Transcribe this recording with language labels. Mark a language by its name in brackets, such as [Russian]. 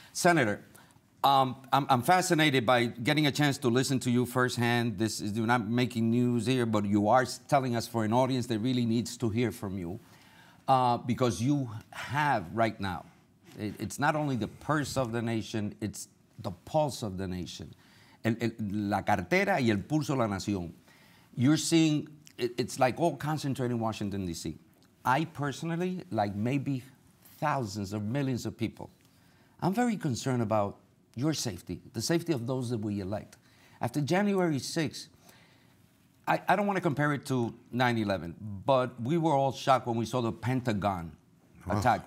[English] Senator, I'm fascinated by getting a chance to listen to you firsthand. You're not making news here, but you are telling us for an audience that really needs to hear from you. because you have right now, it's not only the purse of the nation, it's the pulse of the nation. [Spanish] La cartera y el pulso de la nación. [English] You're seeing, it's like all concentrated in Washington, D.C. I personally, like maybe thousands or millions of people, I'm very concerned about your safety, the safety of those that we elect. After January 6th, I don't want to compare it to 9/11, but we were all shocked when we saw the Pentagon attack.